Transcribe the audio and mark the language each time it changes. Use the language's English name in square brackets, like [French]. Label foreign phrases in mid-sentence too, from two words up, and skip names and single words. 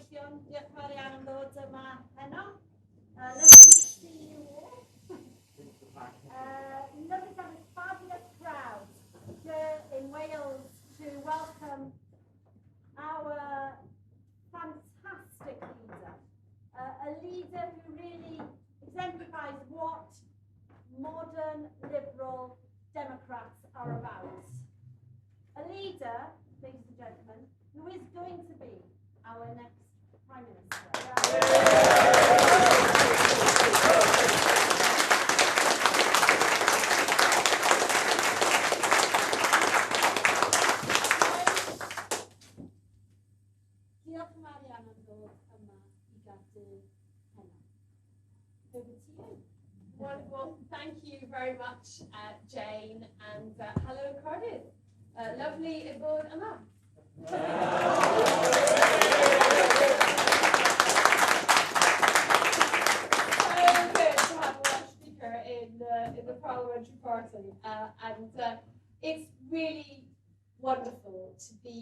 [Welsh] Diolch yn fawr iawn am ddod yma heno. [English] Lovely to see you all. Lovely to have this fabulous crowd here in Wales to welcome our fantastic leader. A leader who really exemplifies what modern liberal democrats are about. A leader, ladies and gentlemen, who is going to be our next Prime Minister. [Welsh] Diolch yn fawr iawn am ddod yma I Gaerdydd heno. [English] Over to you. Wonderful. Thank you very much, Jane, and hello, Cardiff. [Welsh] Lovely I bod yma. [English] So good to have a Welsh speaker in the parliamentary party, and it's really wonderful to be